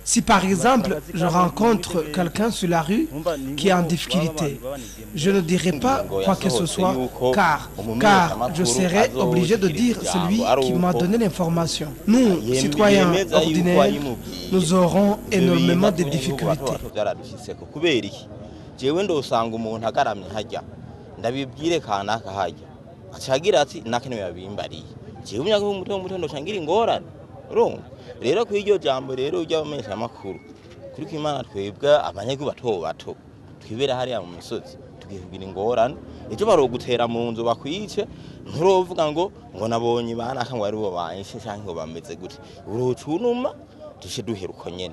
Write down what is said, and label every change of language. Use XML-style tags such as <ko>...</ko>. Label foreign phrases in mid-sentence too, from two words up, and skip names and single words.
<fr>Si par exemple, je rencontre qu'à quelqu'un sur la rue qui est en difficulté. Je ne dirai pas quoi que ce soit car je serai obligé de dire celui qui m'a donné l'information. Nous, citoyens ordinaires, nous aurons énormément de difficultés.</fr> <rn>rero ku iryo jambo rero ujya bamenyesha amakuru kuri kw'Imana twebwe abanyagihugu bato bato twibera hariya mu misozi tugihugira ingorane ejo barogutera mu nzu bakwice nturovuga ngo nabonye banaka ngo ari bo banyishe canke ngo bameze gute urucunuma tushe duhera uko nyene</rn>